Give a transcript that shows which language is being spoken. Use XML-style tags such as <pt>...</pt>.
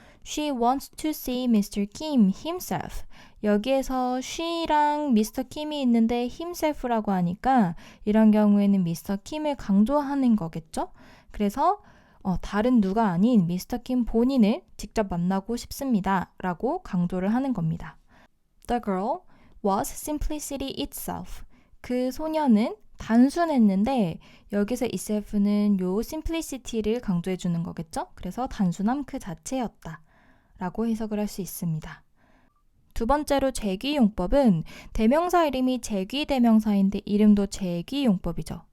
<en>She wants to see Mr. Kim himself.</en> <ko>여기에서 she랑</ko> <en>Mr.</en> <ko>Kim이 있는데 himself라고 하니까 이런 경우에는 Mr. Kim을 강조하는 거겠죠? 그래서 다른 누가 아닌 Mr. Kim 본인을 직접 만나고 싶습니다 라고 강조를 하는 겁니다.</ko> <en>The girl was simplicity itself.</en> <ko>그 소녀는 단순했는데 여기서 itself는 요 simplicity를 강조해 주는 거겠죠? 그래서 단순함 그 자체였다 라고 해석을 할 수 있습니다. 두 번째로 제귀용법은 대명사 이름이 제귀대명사인데 이름도 제귀용법이죠.</ko>